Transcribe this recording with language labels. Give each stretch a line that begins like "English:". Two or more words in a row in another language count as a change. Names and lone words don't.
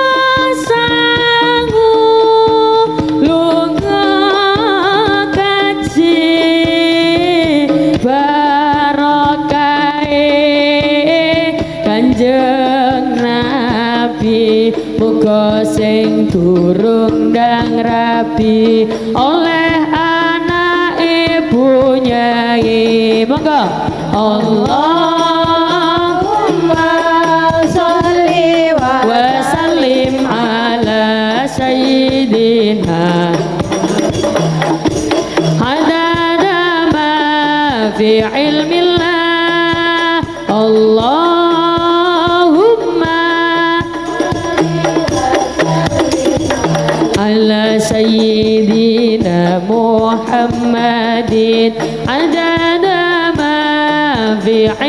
Javanese: Kanjeng Nabi muga sing durung ndang rabi oleh anak ibu nyai monggo
Arabic: اللهم صل وسلم على سيدنا في علم الله اللهم على سيدنا محمد عدد ما في